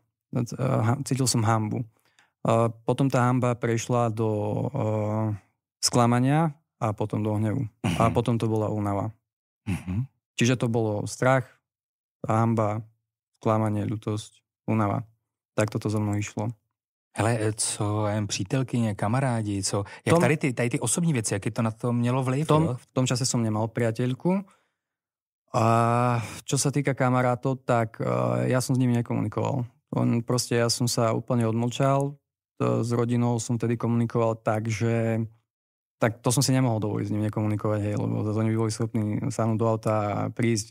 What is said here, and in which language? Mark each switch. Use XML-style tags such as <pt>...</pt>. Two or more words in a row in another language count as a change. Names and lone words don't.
<sk>Cítil som hanbu. Potom tá hanba prešla do sklamania a potom do hnevu. A potom to bola únava. Čiže to bolo strach, hanba, sklamanie, ľutosť, únava. Tak toto so mnou išlo.</sk> <cs>Hele, co přítelkyně, kamarádi, jak tady ty osobní věci, jaký to na to mělo vliv?</cs> <sk>V tom čase som nemal priateľku. A čo sa týka kamarátov, tak ja som s nimi nekomunikoval. Ja som sa úplne odmlčal. S rodinou som tedy komunikoval tak, že tak to som si nemohol dovoliť s nimi nekomunikovať, hej, lebo oni by boli schopní sáhnuť do auta a prísť.</sk>